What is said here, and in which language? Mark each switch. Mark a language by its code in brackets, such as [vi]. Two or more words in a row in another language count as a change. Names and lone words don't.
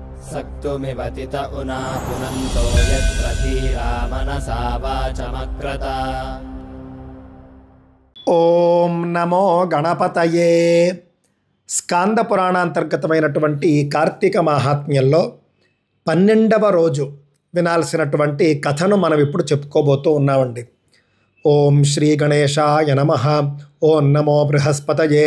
[sa] सक्तुमिवतित उना पुनन्तो यत्र धीरा मनसा वाचमक्रत। ఓం నమో గణపతయే. [te] స్కాంద పురాణాంతర్గతమైనటువంటి కార్తీక మహాత్మ్యంలో 12వ రోజు వినాల్సినటువంటి కథను మనం ఇప్పుడు చెప్పుకోబోతూ ఉన్నామండి. [sa] ఓం శ్రీ గణేశాయ నమః. ఓం నమో బృహస్పతయే.